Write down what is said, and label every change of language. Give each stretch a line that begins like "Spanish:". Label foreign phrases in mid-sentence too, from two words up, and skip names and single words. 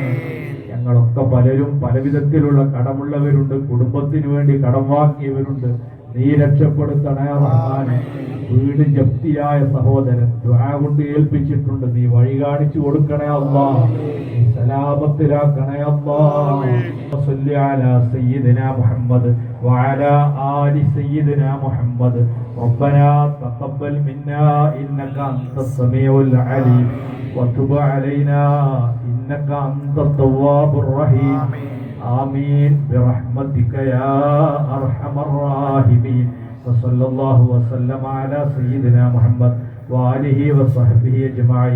Malayalam: ഞങ്ങളൊക്കെ പലരും പലവിധത്തിലുള്ള കടമുള്ളവരുണ്ട്, കുടുംബത്തിന് വേണ്ടി കടം വാങ്ങിയവരുണ്ട്, നീ രക്ഷപ്പെടുത്തണേ റഹ്മാനെ. വീട് ജപ്തിയായ സഹോദരൻ ദുആ കൊണ്ട് ഏൽപ്പിച്ചിട്ടുണ്ട്, നീ വഴി കാണിച്ചു കൊടുക്കണേ അല്ലാഹ്. നീ സലാമത്തിലാക്കണേ അല്ലാഹ്.
Arabic: صل على سيدنا محمد وعلى آل سيدنا محمد. ربنا تقبل منا إنك أنت السميع العليم وتب علينا إنك أنت التواب الرحيم. آمين برحمتك يا أرحم الراحمين. وصلى الله وسلم على سيدنا محمد وآله وصحبه أجمعين.